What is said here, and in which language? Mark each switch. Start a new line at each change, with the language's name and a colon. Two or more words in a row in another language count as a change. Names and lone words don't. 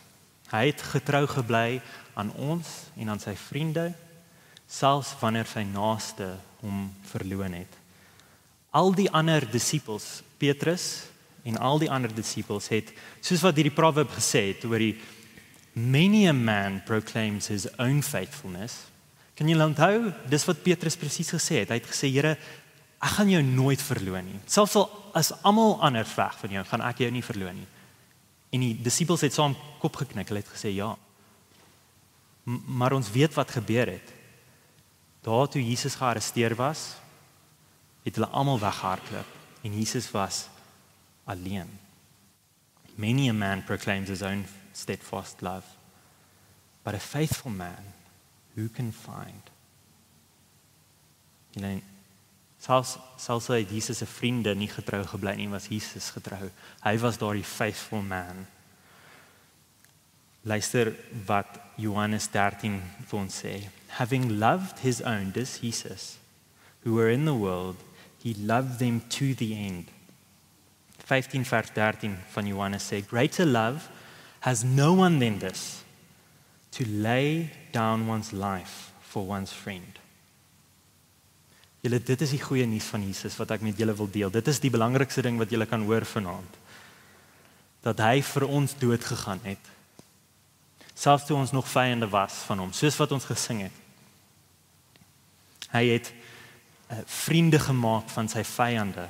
Afrikaans: Hy het getrou gebly aan ons en aan sy vriende, selfs wanneer sy naaste hom verloon het. Al die ander disippels, Petrus en al die ander disippels het, soos wat hierdie proverb gesê het, oor die
English: many a man proclaims his own faithfulness.
Afrikaans: Kan julle onthou, dis wat Petrus presies gesê het. Hy het gesê, Here, ek gaan jou nooit verloon nie. Selfs al as almal anders weg van jou, gaan ek jou nie verloon nie. En die disippels het saam kop geknik, hulle het gesê, ja. Maar ons weet wat gebeur het. Daar toe Jesus gearresteer was, het hulle almal weggehardloop en Jesus was alleen.
English: Many a man proclaims his own steadfast love, but a faithful man who can find?
Afrikaans: Selfs hy Jesus se vriende nie getrou gebly nie, was Jesus getrou. Hy was daardie
English: faithful man.
Afrikaans: Luister wat Johannes 13 vir ons sê.
English: Having loved his own,
Afrikaans: dis Jesus,
English: who were in the world, he loved them to the end.
Afrikaans: 15 vers 13 van Johannes sê,
English: greater love has no one than this, to lay down one's life for one's friend.
Afrikaans: Julle, dit is die goeie nuus van Jesus wat ek met julle wil deel. Dit is die belangrikste ding wat julle kan hoor vanaand. Dat hy vir ons dood gegaan het. Selfs toe ons nog vyande was van hom, soos wat ons gesing het. Hy het vriende gemaak van sy vyande.